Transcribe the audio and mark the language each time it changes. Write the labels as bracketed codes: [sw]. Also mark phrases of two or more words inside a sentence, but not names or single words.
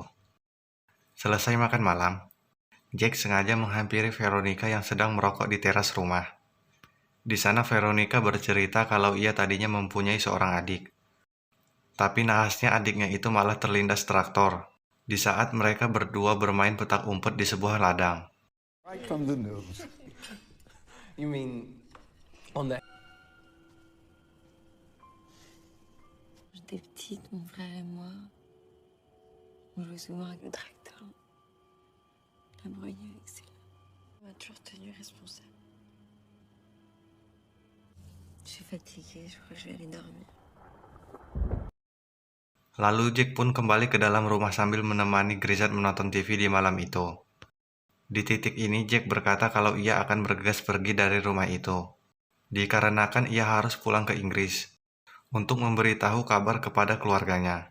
[id] Selesai makan malam, Jack sengaja menghampiri Veronica yang sedang merokok di teras rumah. Di sana Veronica bercerita kalau ia tadinya mempunyai seorang adik. Tapi nahasnya adiknya itu malah terlindas traktor di saat mereka berdua bermain petak umpet di sebuah ladang. [en] Right from the nose. You mean on the [fr] J'étais petite, mon frère et moi, on jouait souvent avec le tracteur. La broyer avec ses lames. On m'a toujours tenu responsable. Je suis fatiguée, je crois que je vais aller dormir. [id] Lalu Jack pun kembali ke dalam rumah sambil menemani Grisat menonton TV di malam itu. Di titik ini Jack berkata kalau ia akan bergegas pergi dari rumah itu, dikarenakan ia harus pulang ke Inggris untuk memberitahu kabar kepada keluarganya.